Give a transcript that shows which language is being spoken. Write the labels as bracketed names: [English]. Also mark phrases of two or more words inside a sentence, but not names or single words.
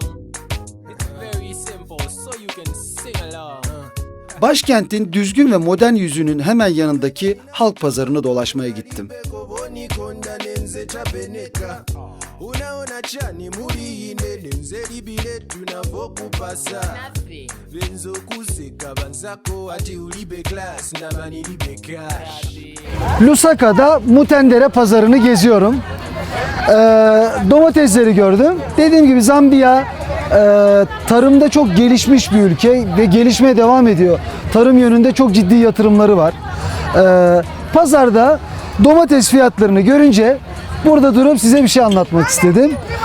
[English] It's very simple, so you can sing along. [Turkish] Başkentin düzgün ve modern yüzünün hemen yanındaki halk pazarını dolaşmaya gittim. [Nyanja] Unaona chani muri ine nzeli bile tunavokupasa benzo kuseka banzako ati ulibe class na mani libe cash. [Turkish] Lusaka'da Mutendere pazarını geziyorum. Domatesleri gördüm. Dediğim gibi Zambiya tarımda çok gelişmiş bir ülke ve gelişmeye devam ediyor. Tarım yönünde çok ciddi yatırımları var. Pazarda domates fiyatlarını görünce burada durup size bir şey anlatmak istedim.